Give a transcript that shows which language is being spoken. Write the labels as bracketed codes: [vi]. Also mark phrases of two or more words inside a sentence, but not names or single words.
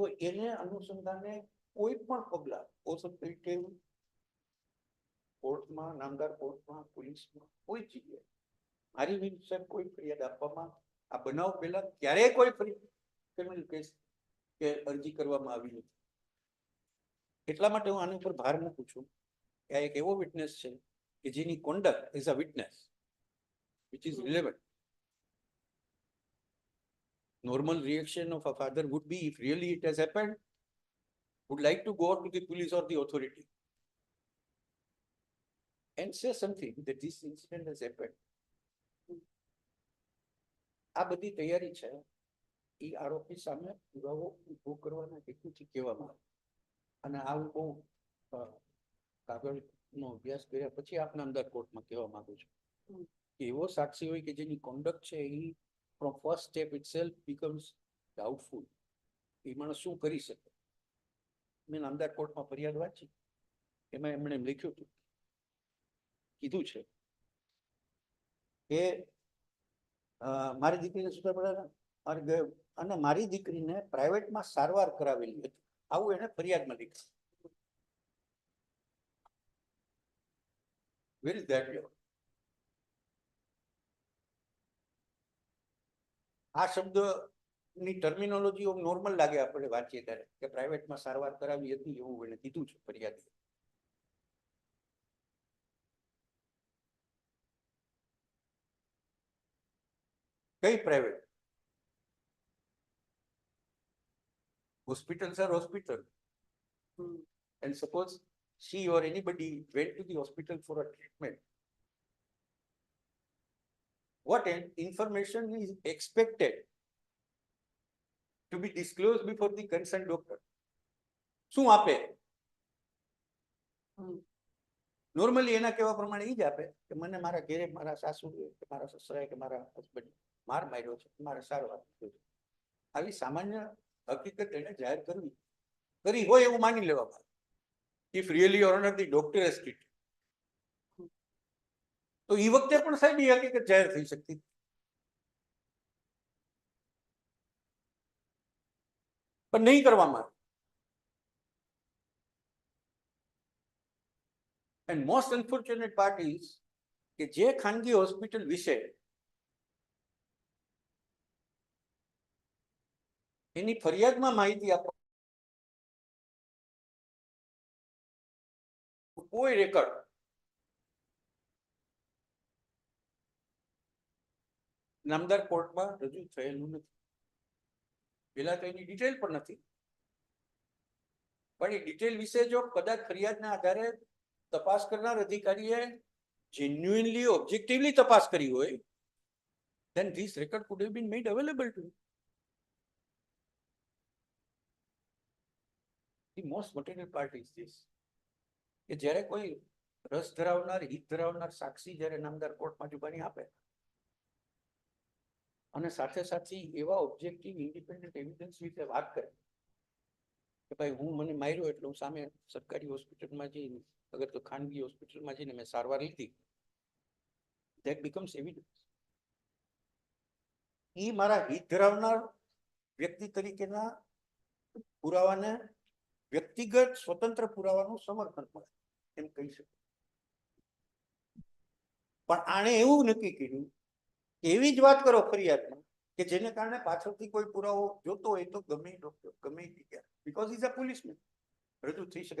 [gu] એને અનુસંધાને કોઈ પણ પગલા ઓથોરિટેટિવ કોર્ટમાં, નામદાર કોર્ટમાં, પોલીસમાં, કોઈ જગ્યાએ મારી વિરુદ્ધ કોઈ ફરિયાદ આપવામાં આ બનાવ પહેલા ક્યારેય કોઈ [en] criminal case [gu] કે અરજી કરવામાં આવી નથી. એટલા માટે હું આની ઉપર ભાર મૂકું છું કે આ એક એવો વિટનેસ છે કે જેની [en] conduct is a witness which is relevant. Normal reaction of a father would be, if really it has happened, would like to go to the police or the authority and say something that this incident has happened. [gu] આ બધી તૈયારી છે એ આરોપી સામે પુરાવો ઉભો કરવાના હેતુથી કહેવામાં આવે. અને આવું બહુ કાગળનો અભ્યાસ કર્યા પછી આપણે અંદર કોર્ટમાં કહેવા માંગુ છું કે એવો સાક્ષી હોય કે જેની કોન્ડક્ટ છે એ [en] from first step itself becomes doubtful. [gu] એ માણસ શું કરી શકે? મેં નામદાર કોર્ટમાં ફરિયાદ વાંચી, એમાં એમણે એમ લખ્યું હતું, કીધું છે કે મારી દીકરીને સુધારણા અને મારી દીકરીને પ્રાઇવેટમાં સારવાર કરાવેલી હતી, આવું એને ફરિયાદમાં લખ્યું. [en] Where is that law? [gu] આ શબ્દની [en] terminology normal [gu] લાગે આપણે વાંચીએ ત્યારે કે પ્રાઇવેટમાં સારવાર કરાવી હતી એવું એને કીધું છે ફરિયાદ. કઈ પ્રાઇવેટ? [en] Hospitals are hospital. And suppose she or anybody went to the hospital for a treatment. What information is expected to be disclosed before the concerned doctor? [gu] શું આપે? નોર્મલી એના કહેવા પ્રમાણે એ જ આપે કે મને મારા ઘેરે મારા સાસુ કે મારા સસરાએ કે મારા હસબન્ડ માર માર્યો છે, મારે સારવાર છે. આવી સામાન્ય હકીકત એને જાહેર કરી હોય એવું માની લેવામાં. [en] If really or not the doctor has treated, [gu] તો એ વખતે પણ સાહેબ એ હકીકત જાહેર થઈ શકતી, પણ નહીં કરવામાં. [en] And most unfortunate part is [gu] કે જે ખાનગી હોસ્પિટલ વિશે એની ફરિયાદમાં માહિતી આપો કોઈ રેકર્ડ નામદાર કોર્ટમાં રજૂ થયેલું નથી. પેલા તો એની ડિટેલ પણ નથી, પણ એ ડિટેલ વિશે જો કદાચ ફરિયાદના આધારે તપાસ કરનાર અધિકારીએ [en] genuinely objectively [gu] તપાસ કરી હોય, [en] then this record could have been made available to you. The most material part is this, [gu] કે જ્યારે કોઈ રસ ધરાવનાર હિત ધરાવનાર સાક્ષી જ્યારે નામદાર કોર્ટમાં જુબાની આપે અને સાથે સાથે એવા [en] objective independent evidence [gu] વિશે વાત કરે કે ભાઈ હું મને માર્યો એટલે હું સામે સરકારી હોસ્પિટલમાં જઈને અગર તો ખાનગી હોસ્પિટલમાં જઈને મેં સારવાર લીધી, [en] that becomes evidence. [gu] એ મારા હિત ધરાવનાર વ્યક્તિ તરીકેના પુરાવાને વ્યક્તિગત સ્વતંત્ર પુરાવાનું સમર્થન મળે એમ કહી શકે. પણ આણે એવું નક્કી કર્યું કે એવી જ વાત કરો ફરિયાદમાં કે જેને કારણે પાછળથી કોઈ પુરાવો જોતો હોય તો ગમે ડોક્ટર ગમે જગ્યા, [en] because is a policeman, [gu] રજૂ થઈ શકે.